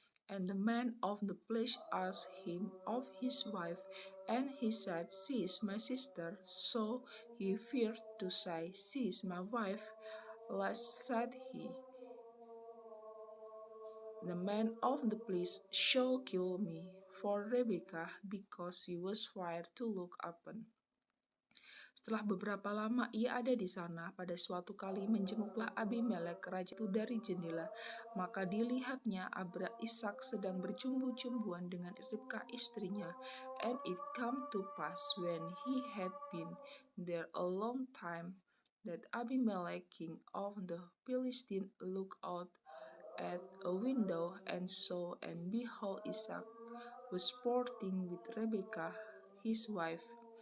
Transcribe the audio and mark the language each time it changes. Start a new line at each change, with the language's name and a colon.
English: And the man of the place asked him of his wife, and he said, "She is my sister." So he feared to say, "She is my wife," lest, said he, "the man of the place shall kill me for Rebekah, because she was fair to look upon."
Indonesian: Setelah beberapa lama ia ada di sana, pada suatu kali menjenguklah Abimelek raja itu dari jendela. Maka dilihatnya Ishak sedang berjumbu-jumbuan dengan Ribka istrinya.
English: And it come to pass, when he had been there a long time, that Abimelek king of the Philistines looked out at a window and saw, and behold, Ishak was sporting with Rebekah his wife.